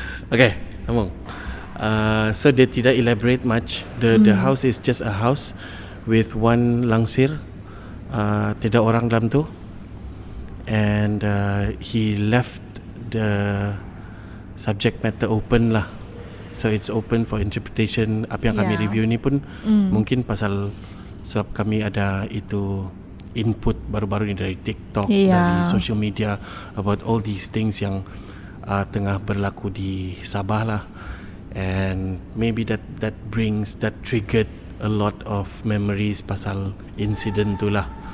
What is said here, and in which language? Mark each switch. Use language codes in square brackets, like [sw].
[en] Okay, [ms] sambung. [en] So they [ms] tidak [en] elaborate much. The house is just a house with one langsir. [ms] Tidak orang dalam tu. [en] And he left the subject matter open lah. So it's open for interpretation. [ms] Apa yang kami review ni pun mungkin pasal sebab kami ada itu input baru-baru ni dari TikTok, dari social media [en] about all these things [ms] yang tengah berlaku di Sabah lah. [en] And maybe that triggered a lot of memories [ms] pasal incident tu lah.